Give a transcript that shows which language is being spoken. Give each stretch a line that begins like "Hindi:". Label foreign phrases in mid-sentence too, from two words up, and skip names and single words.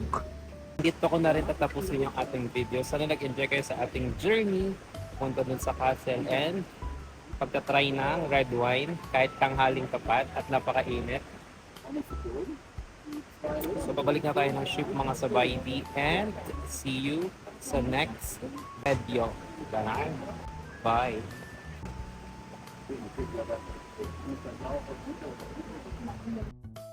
Filipino: Dito ko na rin tatapusin yung ating video. Sana nag-enjoy kayo sa ating journey. Punta dun sa castle and pagtatry ng red wine kahit tanghaling tapat at napakainit. So babalik na tayo ng ship mga sabaydi and
English: see you
Filipino: sa next video. Bye! Bye!